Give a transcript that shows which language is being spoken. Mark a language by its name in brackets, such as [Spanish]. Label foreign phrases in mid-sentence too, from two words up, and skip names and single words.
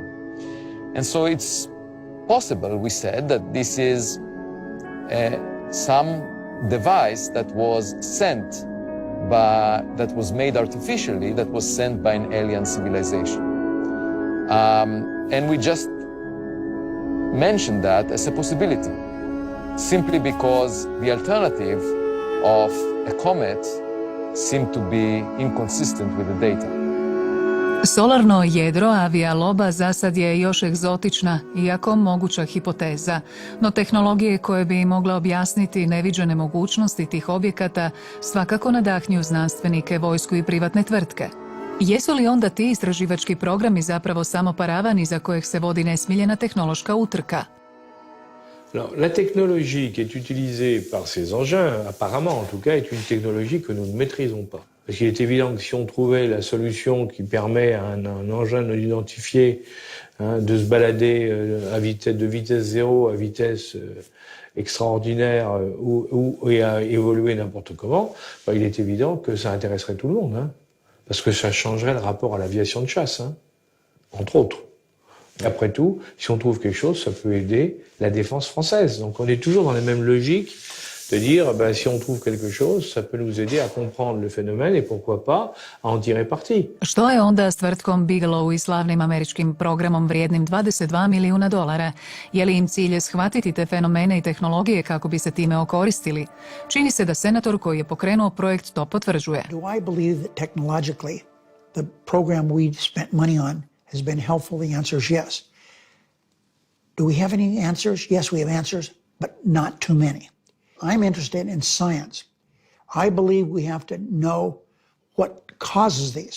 [English] And so it's possible, we said, that this is some device that was sent that was made artificially, that was sent by an alien civilization. And we just mentioned that as a possibility, simply because the alternative of a comet seemed to be inconsistent with the data. [Croatian] Solarno jedro Avija Loeba za sad je još egzotična, iako moguća hipoteza, no tehnologije koje bi mogle objasniti neviđene mogućnosti tih objekata svakako nadahnju znanstvenike, vojsku i privatne tvrtke. Jesu li onda ti istraživački programi zapravo samo paravan iza kojeg se vodi nesmiljena tehnološka utrka? [French] Alors, la technologie qui est utilisée par ces engins, apparemment en tout cas, est une technologie que nous ne maîtrisons pas. Parce qu'il est évident que si on trouvait la solution qui permet à un engin non identifié de se balader de vitesse zéro à vitesse extraordinaire et à évoluer n'importe comment, il est évident que ça intéresserait tout le monde. Parce que ça changerait le rapport à l'aviation de chasse, entre autres. Et après tout, si on trouve quelque chose, ça peut aider la défense française. Donc on est toujours dans la même logique de dire, ben, si on trouve quelque chose, ça peut nous aider à comprendre le phénomène et pourquoi pas à en tirer parti. [Croatian] Što je onda s tvrtkom Bigelow i slavnim američkim programom vrijednim $22 milijuna? Je li im cilj shvatiti te fenomene i tehnologije kako bi se time okoristili? Čini se da senator koji je pokrenuo projekt to potvrđuje. [English] Do I believe that technologically the program we spent money on has been helpful? The answer is yes. Do we have any answers? Yes, we have answers, but not too many. I'm interested in science. I believe we have to know what causes these.